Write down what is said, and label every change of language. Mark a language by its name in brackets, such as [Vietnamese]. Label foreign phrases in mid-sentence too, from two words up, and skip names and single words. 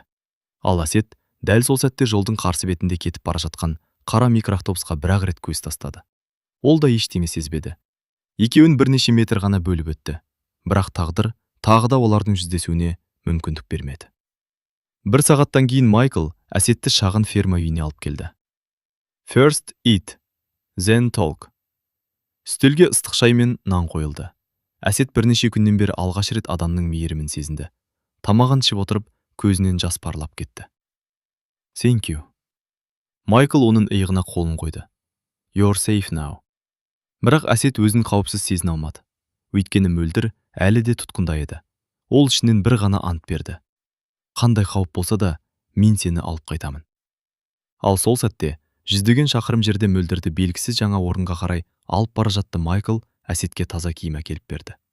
[Kazakh] Ал Әсет дәл сол сәтте жолдың қарсы бетінде кетіп бара жатқан қара микроавтобусқа бір-ақ рет көз тастады. Ол да ештеңе сезбеді. Екеуін бірнеше метр ғана бөліп өтті. Бірақ тағдыр тағы да олардың жүздесуіне мүмкіндік бермеді. Бір сағаттан кейін Майкл Әсетті шағын ферма үйіне алып келді. [English] First eat, then talk. [Kazakh] Үстелге ыстық шай мен нан қойылды. Әсет бірнеше күннен бері алғаш рет адамның мейірімін сезінді. Тамағын ішіп отырып, көзінен жас парлап кетті. [English] Thank you. [Kazakh] Майкл оның иығына қолын қойды. [English] You're safe now. [Kazakh] Бірақ Әсет өзін қауіпсіз сезіне алмады. Өйткені мөлдір әлі де тұтқында еді. Ол ішінен бір ғана ант берді. Қандай қауіп болса да, мен сені алып қайтамын. Ал сол сәтте, жүздеген шақырым жерде мөлдірді белгісіз жаңа орынға қарай алып бара жатты Майкл Әсетке таза киім әкеліп берді.